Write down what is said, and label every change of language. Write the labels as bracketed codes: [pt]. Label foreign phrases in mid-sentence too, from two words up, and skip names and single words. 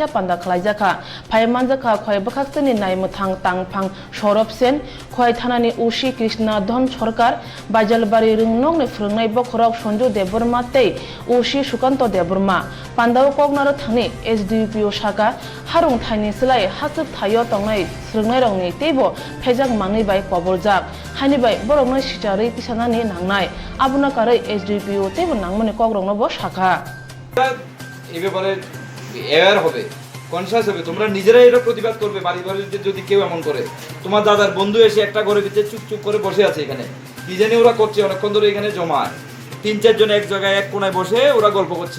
[trp] panda khlaijakha phaimanjakha khoi bakhakte ni nai muthang tangphang sorop sen khoi thanani ushi krishna dhon sarkar bajalbari rungnok ni phurngai bokhorok sonjo deborma te ushi sukanto deborma Pandaw Kognaro Thani SDPO Shaka Harung Thani Silai Hasuk Thayo Tongnai Srungnai Rongni Tebo Phejak Mangni bai Koboljak Hani bai Borongnai Sichari Tisanani Nangnai Abuna Karai SDPO Tebo Nangmani Kogrongno Bo Shaka [bn] এই ব্যাপারে অ্যাওয়্যার হবে, কনসিয়াস হবে। তোমরা নিজেরাই এটা প্রতিবাদ করবে। বাড়ি বাড়িতে যদি কেউ এমন করে, তোমার দাদার বন্ধু এসে একটা ঘরের ভিতরে চুপচুপ করে বসে আছে, এখানে কি জানি ওরা করছে, অনেকক্ষণ ধরে এখানে জমা 3-4 জন এক জায়গায় এক কোনায় বসে ওরা গল্প করছে।